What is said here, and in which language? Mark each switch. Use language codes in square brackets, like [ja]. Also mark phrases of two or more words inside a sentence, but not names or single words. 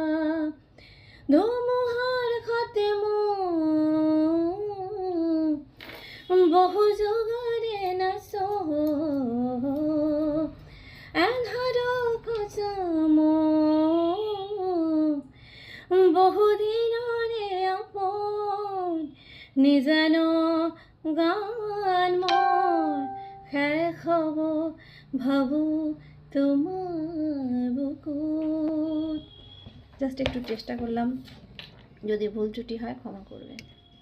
[as] ধুমুহাৰ সতে মোৰ বহু যুগৰে নাচো আন্ধাৰৰ খচম বহুদিনৰে আপোন নিজানৰ গান মোৰ শেষ হ'ব ভাবোঁ তোমার বুকুত। [bn] জাস্ট একটু চেষ্টা করলাম, যদি ভুল ত্রুটি হয় ক্ষমা করবেন।